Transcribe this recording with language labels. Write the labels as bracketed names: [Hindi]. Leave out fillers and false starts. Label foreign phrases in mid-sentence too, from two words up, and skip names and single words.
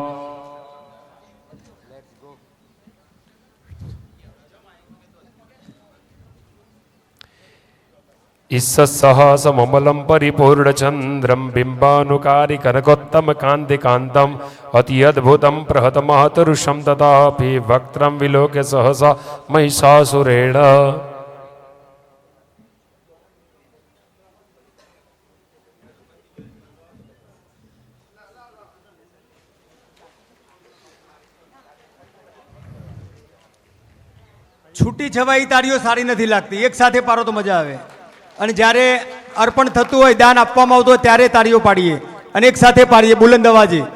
[Sanskrit] इस्सहसममलं परिपूर्णचन्द्रं बिम्बानुकारि कनकोत्तमकान्तिकान्तम् अति अद्भुतं प्रहतमहतरुषं तथापि वक्त्रं विलोक्य सहसा महिषासुरेण [Gujarati] છૂટી છવાઈ તાળીઓ સારી નથી લાગતી એક સાથે પારો તો મજા આવે અને જ્યારે અર્પણ થતું હોય દાન આપવામાં આવતું હોય ત્યારે તાળીઓ પાડીએ અને એક સાથે પાડીએ બુલંદ અવાજે